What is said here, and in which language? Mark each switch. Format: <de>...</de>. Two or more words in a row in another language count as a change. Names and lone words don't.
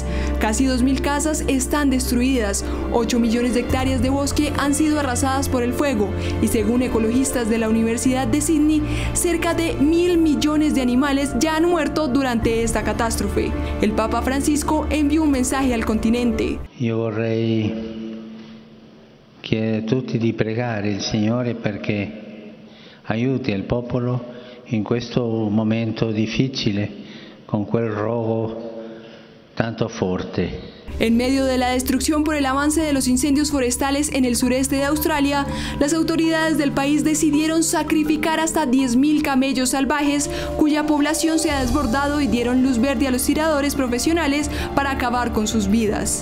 <es>Casi 2.000 casas están destruidas, 8 millones de hectáreas de bosque han sido arrasadas por el fuego y según ecologistas de la Universidad de Sydney, cerca de 1.000 millones de animales ya han muerto durante esta catástrofe. El Papa Francisco enviò un mensaje al continente.</es> <it>Io vorrei chiedere a tutti di pregare il Signore perché aiuti il popolo in questo momento difficile con quel rogo tanto forte.</it> <es>En medio de la destrucción por el avance de los incendios forestales en el sureste de Australia, las autoridades del país decidieron sacrificar hasta 10.000 camellos salvajes, cuya población se ha desbordado, y dieron luz verde a los tiradores profesionales para acabar con sus vidas.</es>